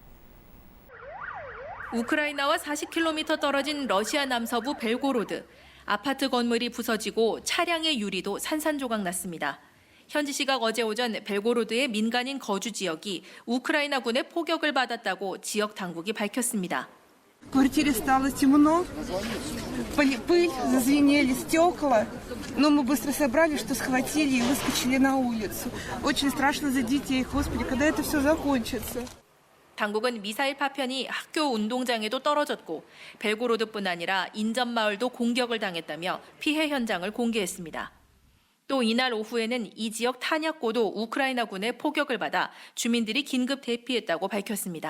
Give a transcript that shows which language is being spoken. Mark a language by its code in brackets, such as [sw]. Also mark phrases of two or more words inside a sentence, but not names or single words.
[ko] 우크라이나와 40km 떨어진 러시아 남서부 벨고로드. 아파트 건물이 부서지고 차량의 유리도 산산조각 났습니다. 현지 시각 어제 오전 벨고로드의 민간인 거주 지역이 우크라이나군의 포격을 받았다고 지역 당국이 밝혔습니다. [ru] В квартире стало темно, пыль, зазвенели стекла, но мы быстро собрали, что схватили и выскочили на улицу. Очень страшно за детей, Господи, когда это все закончится. [ko] 당국은 미사일 파편이 학교 운동장에도 떨어졌고 벨고로드뿐 아니라 인접마을도 공격을 당했다며 피해 현장을 공개했습니다. 또 이날 오후에는 이 지역 탄약고도 우크라이나군의 포격을 받아 주민들이 긴급 대피했다고 밝혔습니다.